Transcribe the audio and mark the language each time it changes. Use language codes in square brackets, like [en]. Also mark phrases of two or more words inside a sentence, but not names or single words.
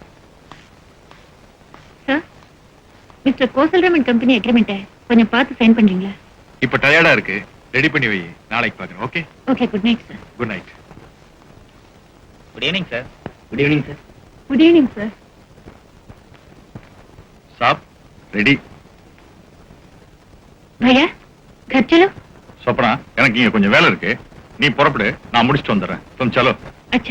[ta] சார், மிஸ்டர் கோசல்ராமன் [en] company agreement [ta] கொஞ்சம் பார்த்து சைன் பண்றீங்களா? இப்ப டயர்டா இருக்கு, ரெடி பண்ணி வை, நாளைக்கு பாக்குறேன். ஓகே, [en] okay, good night sir. good night. good evening sir. good evening sir. good evening sir. [hi] साब रेडी. भैया घर चलो. [ta] சொப்பனா, எனக்கு இங்க கொஞ்சம் வேலை இருக்கு, நீ புறப்படு, நான் முடிச்சிட்டு வந்துடுறேன். [hi] तुम चलो. अच्छा.